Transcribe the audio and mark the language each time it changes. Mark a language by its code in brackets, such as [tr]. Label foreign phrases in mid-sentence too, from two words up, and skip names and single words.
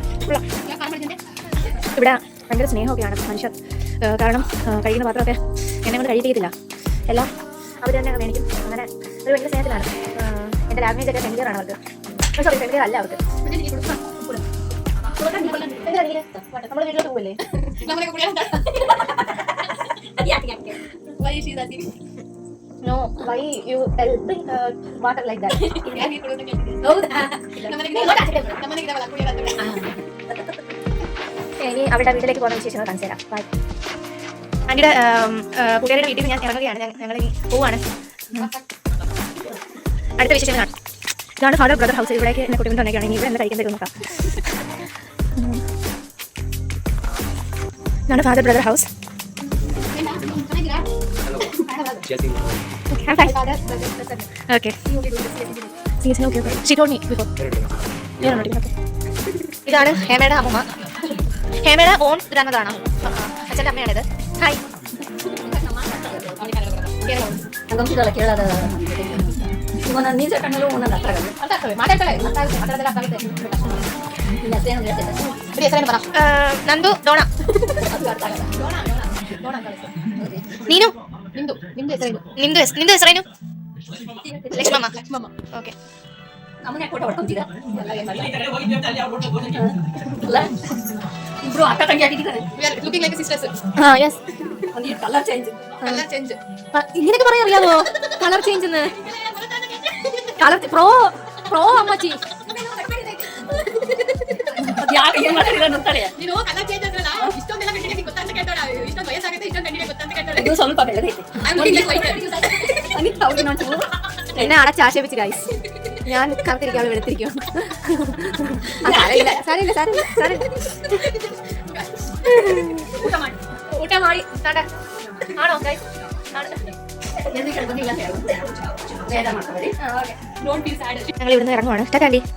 [ml] ഇവിടെ ഭയങ്കര സ്നേഹമൊക്കെയാണ് മനുഷ്യർ. കാരണം കഴിക്കുന്ന പാത്രമൊക്കെ എന്നെ കൊണ്ട് കഴിക്കത്തില്ല. എല്ലാം അവർ തന്നെ മേടിക്കും. അങ്ങനെ ഒരു ഭയങ്കര സ്നേഹത്തിലാണ്. എൻ്റെ ലാംഗ്വേജ് ഒക്കെ ഫെമിലിയറാണ് അവർക്ക്. സോറി, ഫെമിലിയർ അല്ല അവർക്ക്. നമ്മുടെ വീട്ടിലോട്ട് പോകല്ലേ? [en] Why is she asking? No, why you helping water like that? [ml] ഇനി അവരുടെ വീട്ടിലേക്ക് പോകുന്ന വിശേഷങ്ങൾ കാണിച്ചു തരാം. ആൻറ്റിയുടെ കൂട്ടുകാരുടെ വീട്ടിൽ ഞാൻ ഇറങ്ങുകയാണ്. ഞങ്ങൾ പോവാണ്. അടുത്ത വിശേഷം കാണാം. ഇതാണ് ഫാദർ ബ്രദർ ഹൗസ്. ഇവിടേക്ക് എന്നെ കുട്ടികൾ തന്നെയാണ്. ഇനി ഇവിടെ എന്താ കഴിക്കാൻ തരും നോക്കാം. ഇതാണ് ഫാദർ ബ്രദർ ഹൗസ്. [en] Okay. She told me before. [ml] ഇതാണ് ഹേമയുടെ അമ്മ. ഹേമയുടെ ഓൺ ഗ്രാൻഡ്മദറാണ്. അച്ഛൻ്റെ അമ്മയാണിത്. ഹായ്. നന്ദു ഡോണ. നീനു നിಂದು ಹೆಸರೇನು? [kn] ಲಕ್ಷ್ಮಮ್ಮ. ಓಕೆ. [en] Bro, [kn] akka tangi ಆಗಿದ್ದಾರೆ. [en] We are looking like sisters. Yes. Only color change. [ml] ഇങ്ങനെയൊക്കെ പറയാൻ അറിയാമോ? കളർ ചേഞ്ച് എന്ന്. കളർ പ്രോ അമ്മച്ചി. [kn] ನೀನು ಕಲರ್ ಚೇಂಜ್ ಅಂದ್ರಲ್ಲ, ಇಷ್ಟೊಂದೆಲ್ಲ ಕಂಡಿಗೆ ಗೊತ್ತಂತ ಕೇಳ್ತಾಳ. ಇಷ್ಟೊಂದು ವಯಸ್ಸಾಗುತ್ತೆ, ಇಷ್ಟೊಂದು ಕಂಡಿಗೆ ಗೊತ್ತಂತ ಕೇಳ್ತಾಳೆ. ಇದು ಸ್ವಲ್ಪ ಬೆಳೆದೈತೆ. [ml] എന്നെ അടച്ച് ആക്ഷേപിച്ച് ഗൈസ്. ഞാൻ കറുത്തിരിക്കാതെ വെളുത്തിരിക്കും. ഊട്ട മാറി ആണോ ഗൈസ്? ഞങ്ങൾ ഇവിടുന്ന് ഇറങ്ങുവാണ്. ടാറ്റാ.